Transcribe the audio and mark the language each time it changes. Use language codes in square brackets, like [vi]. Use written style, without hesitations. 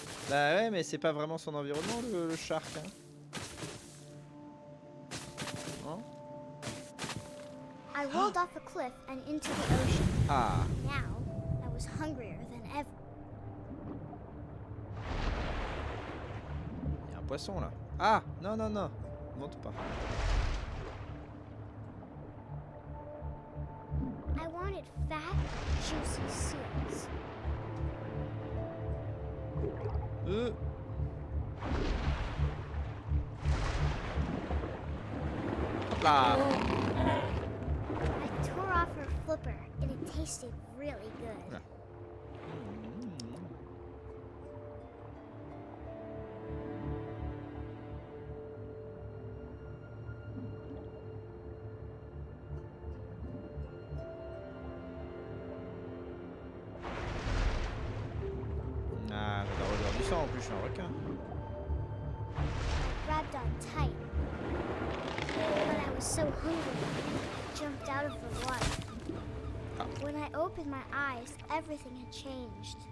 [fr] Bah ouais, mais c'est pas vraiment son environnement, le shark. Hein. Non? [en] I rolled off a cliff and into the ocean. Ah. Now, I was hungrier than ever. [fr] Il y a un poisson là. Ah, non, non, non. Monte pas. [en] I wanted fat, juicy seals. [fr] Hop là. [en] I tore off her flipper, and it tasted really good. [fr] Ouais. Ah, j'adore l'odeur du sang en plus, je suis un requin. [en] I grabbed on tight. But I was so hungry, I jumped out of the water. Ah. When I opened my eyes, everything had changed.